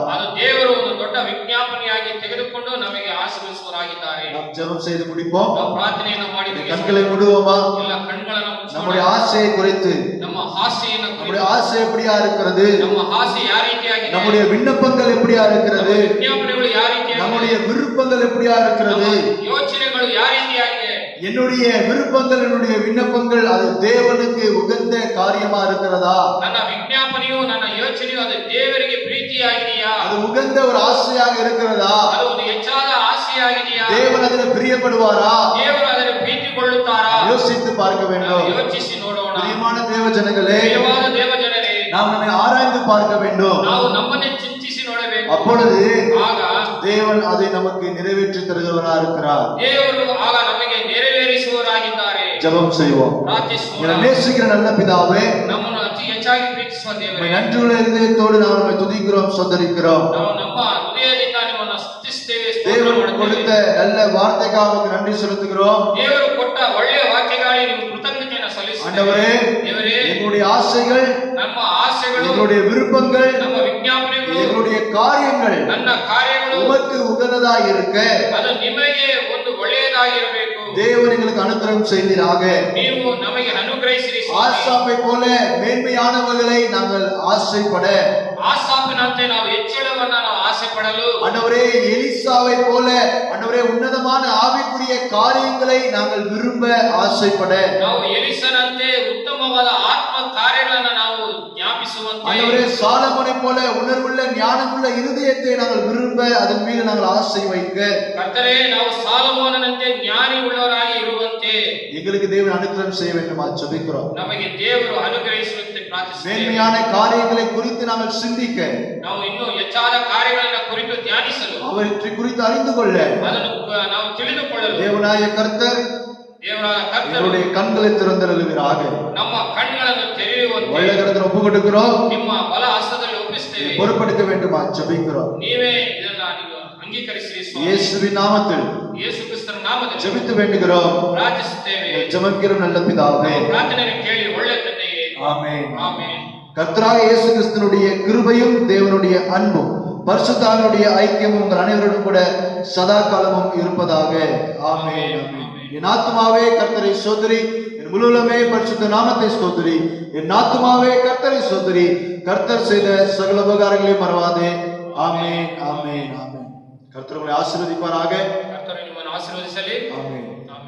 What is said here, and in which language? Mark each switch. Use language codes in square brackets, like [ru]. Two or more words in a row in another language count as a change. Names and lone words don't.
[kn] ಅದು ದೇವರು ಒಂದು ದೊಡ್ಡ ವಿಜ್ಞಾಪನೆಯಾಗಿ ತೆಗೆದುಕೊಂಡು ನಮಗೆ ಆಶೀರ್ವದಿಸುವರಾಗಿದ್ದಾರೆ. [ta] நாம் ஜெபம் செய்து முடிப்போம். [kn] ನಾವು ಪ್ರಾರ್ಥನೆಯನ್ನು ಮಾಡಿ [ta] கண்களை மூடுவோமா? [kn] ಎಲ್ಲ ಕಣ್ಗಳನ್ನು [ta] நம்முடைய ஆசையை குறித்து, [kn] ನಮ್ಮ ಆಸೆಯನ್ನು [ta] நம்முடைய ஆசை எப்படியா இருக்கிறது, [kn] ನಮ್ಮ ಆಸೆ ಯಾವ ರೀತಿಯಾಗಿದೆ, [ta] நம்முடைய விண்ணப்பங்கள் எப்படியா இருக்கிறது, [kn] ವಿಜ್ಞಾಪನೆಗಳು ಯಾವ ರೀತಿಯಾಗಿದೆ, [ta] நம்முடைய விருப்பங்கள் எப்படியா இருக்கிறது, [kn] ಯೋಚನೆಗಳು ಯಾವ ರೀತಿಯಾಗಿದೆ, [ta] என்னுடைய விருப்பங்கள் என்னுடைய விண்ணப்பங்கள் அது தேவனுக்கு உகந்த காரியமா இருக்கிறதா, [kn] ನನ್ನ ವಿಜ್ಞಾಪನೆಯು ನನ್ನ ಯೋಚನೆಯು ಅದು ದೇವರಿಗೆ ಪ್ರೀತಿಯಾಗಿದೆಯಾ, [ta] அது உகந்த ஒரு ஆசையாக இருக்கிறதா, [kn] ಅದು ಒಂದು ಹೆಚ್ಚಾದ ಆಸೆಯಾಗಿದೆಯಾ, [ta] தேவன் அதில் பிரியப்படுவாரா, [kn] ದೇವರು ಅದನ್ನು ಪ್ರೀತಿಗೊಳ್ಳುತ್ತಾರಾ, [ta] யோசித்து பார்க்க [kn] ನಾವು [ta] வேண்டும். [kn] ಯೋಚಿಸಿ ನೋಡೋಣ. [ta] பிரியமான தேவ ஜனங்களே, [kn] ಪ್ರಿಯವಾದ ದೇವಜನರೇ, [ta] நாம் நம்மை ஆராய்ந்து பார்க்க வேண்டும். [kn] ನಾವು ನಮ್ಮನ್ನೇ ಚಿಂತಿಸಿ ನೋಡಬೇಕು. [ta] அப்பொழுது [kn] ಆಗ [ta] தேவன் அதை நமக்கு நிறைவேற்றி தருகிறவரா இருக்கிறார். [kn] ದೇವರು ಆಗ ನಮಗೆ ನೆರವೇರಿಸುವವರಾಗಿದ್ದಾರೆ. [ta] ஜெபம் செய்வோம். [kn] ಪ್ರಾರ್ಥಿಸೋಣ. [ta] எங்களை நேசிக்கிற நல்ல பிதாவே, [kn] ನಮ್ಮನ್ನು ಅತಿ ಹೆಚ್ಚಾಗಿ ಪ್ರೀತಿಸುವ [ta] உம்மை [kn] ದೇವರೇ, [ta] நன்றியுள்ள இதயத்தோடு நாம் உம்மை துதிக்கிறோம், சோதரிக்கிறோம். [kn] ನಾವು ನಮ್ಮ ಹೃದಯದಿಂದ ನಿಮ್ಮನ್ನು ಸ್ತುತಿಸುತ್ತೇವೆ, ಸ್ತೋತ್ರ [ta] தேவன் [kn] ಮಾಡುತ್ತೇವೆ. [ta] கொடுத்த நல்ல வார்த்தைக்காக உமக்கு நன்றி செலுத்துகிறோம். [kn] ದೇವರು ಕೊಟ್ಟ ಒಳ್ಳೆಯ ವಾಕ್ಯಗಳಿಗೆ ನೀವು ಕೃತಜ್ಞತೆಯನ್ನು ಸಲ್ಲಿಸುತ್ತೇವೆ. [ta] ஆண்டவரே, [kn] ದೇವರೇ, [ta] எங்களுடைய ஆசைகள், [kn] ನಮ್ಮ ಆಸೆಗಳು, [ta] எங்களுடைய விருப்பங்கள், [kn] ನಮ್ಮ ವಿಜ್ಞಾಪನೆಗಳು, [ta] எங்களுடைய காரியங்கள் [kn] ನನ್ನ ಕಾರ್ಯಗಳು [ta] உமக்கு உகந்ததாக இருக்க [kn] ಅದು ನಿಮಗೆ ಒಂದು ಒಳ್ಳೆಯದಾಗಿರಬೇಕು. [ta] தேவன் எங்களுக்கு அனுகிரகம் செய்தீராக. [kn] ನೀವು ನಮಗೆ ಅನುಗ್ರಹಿಸಿರಿ. [ta] ஆசாப்பை போல மேன்மையானவர்களை நாங்கள் ஆசைப்பட, [kn] ಆಸಾಪಿನಂತೆ ನಾವು ಹೆಚ್ಚಳವನ್ನ ನಾವು ಆಸೆ ಪಡಲು, [ta] ஆண்டவரே எலிசாவை போல ஆண்டவரே உன்னதமான ஆவிக்குரிய காரியங்களை நாங்கள் விரும்ப ஆசைப்பட, [kn] ನಾವು ಎಲಿಸನಂತೆ ಉತ್ತಮವಾದ ಆತ್ಮ ಕಾರ್ಯಗಳನ್ನು ನಾವು ಜ್ಞಾಪಿಸುವಂತೆ, [ta] ஆண்டவரே சாலமோனை போல உணர்வுள்ள ஞானமுள்ள இருதயத்தை நாங்கள் விரும்ப அதன் மீது நாங்கள் ஆசை வைக்க, [kn] ಕರ್ತರೇ, ನಾವು ಸಾಲಮೋನನಂತೆ ಜ್ಞಾನಿ ಉಳ್ಳವರಾಗಿ ಇರುವಂತೆ [ta] எங்களுக்கு தேவன் அனுகிரகம் செய்ய வேண்டுமா ஜெபிக்கிறோம். [kn] ನಮಗೆ ದೇವರು ಅನುಗ್ರಹಿಸುವಂತೆ ಪ್ರಾರ್ಥಿಸುತ್ತೇವೆ. [ta] மேன்மையான காரியங்களை குறித்து நாங்கள் சிந்திக்க, [kn] ನಾವು ಇನ್ನೂ ಹೆಚ್ಚಾದ ಕಾರ್ಯಗಳನ್ನು ಕುರಿತು ಧ್ಯಾನಿಸಲು, [ta] அவற்றை குறித்து அறிந்து கொள்ள [kn] ಅದನ್ನು ನಾವು ತಿಳಿದುಕೊಳ್ಳಲು [ta] தேவனாய கர்த்தர் [kn] ದೇವರ ಕರ್ತರು [ta] எங்களுடைய கண்களை திறந்தருளுகிறாக. [kn] ನಮ್ಮ ಕಣ್ಣುಗಳನ್ನು ತೆರೆಯುವಂತೆ [ta] வல்லகரத்தில் ஒப்பு கொடுக்கிறோம், [kn] ನಿಮ್ಮ ಬಲ ಹಸ್ತದಲ್ಲಿ ಒಪ್ಪಿಸುತ್ತೇವೆ. [ta] பொறுப்படுத்த வேண்டுமா ஜெபிக்கிறோம். [kn] ನೀವೇ ಇದನ್ನ ನೀವು ಅಂಗೀಕರಿಸಿರಿ ಸ್ವಾಮಿ. [ta] இயேசுவின் நாமத்தில் [kn] ಯೇಸು ಕ್ರಿಸ್ತನ ನಾಮದಲ್ಲಿ [ta] ஜெபித்து வேண்டுகிறோம். [kn] ಪ್ರಾರ್ಥಿಸುತ್ತೇವೆ. [ta] ஜெபிக்கிற நல்ல பிதாவே, [kn] ಪ್ರಾರ್ಥನೆಯನ್ನು ಕೇಳಿ ಒಳ್ಳೆ ತಂದೆಯೇ, [ta] ஆமென். [kn] ಆಮೆನ್. [ta] கர்த்தராக இயேசு கிறிஸ்துவினுடைய கிருபையும் தேவனுடைய அன்பும் பரிசுத்தாவினுடைய ஐக்கியமும் உங்கள் அனைவருடன் கூட சதா காலமும் இருப்பதாக. ஆமென். என் ஆத்துமாவே கர்த்தரை ஸ்தோத்திரி, என் முழுவதுமே பரிசுத்த நாமத்தை ஸ்தோத்திரி. என் ஆத்துமாவே கர்த்தரை ஸ்தோத்திரி, கர்த்தர் செய்த சகல உபகாரங்களையும் மறவாதே. ஆமென், ஆமென், ஆமென். கர்த்தர் உங்களை ஆசீர்வதிப்பாராக. [kn] ಕರ್ತನು ನಿಮ್ಮನ್ನು ಆಶೀರ್ವದಿಸಲಿ. [ta] ஆமென்.